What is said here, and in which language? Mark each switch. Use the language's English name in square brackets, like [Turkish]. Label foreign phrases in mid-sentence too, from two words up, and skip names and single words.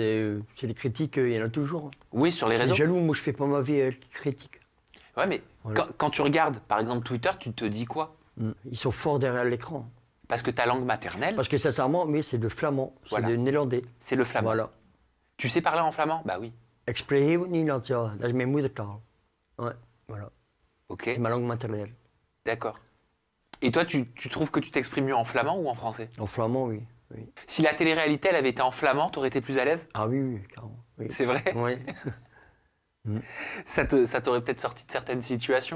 [French] ça, c'est des critiques, il y en a toujours. oui, sur les Je réseaux. suis jaloux, moi, je fais pas ma vie avec les critiques. Ouais, mais Voilà. quand tu regardes, par exemple, Twitter, tu te dis quoi? Ils sont forts derrière l'écran. Parce que ta langue maternelle, Parce que sincèrement, mais c'est de flamand, c'est Voilà. de néerlandais. c'est le flamand. Voilà. Tu sais parler en flamand? Bah oui. [Dutch] Ik spreek heel goed Nederlands, ja. Dat is mijn moedertaal. [French] Ouais, voilà. Ok, C'est ma langue maternelle. d'accord. Et toi, tu trouves que tu t'exprimes mieux en flamand ou en français? En flamand, oui. Oui. Si la télé-réalité, elle avait été en flamand, t'aurais été plus à l'aise? Ah oui, oui, carrément. Oui. C'est vrai? Ouais. Ça t'aurait peut-être sorti de certaines situations?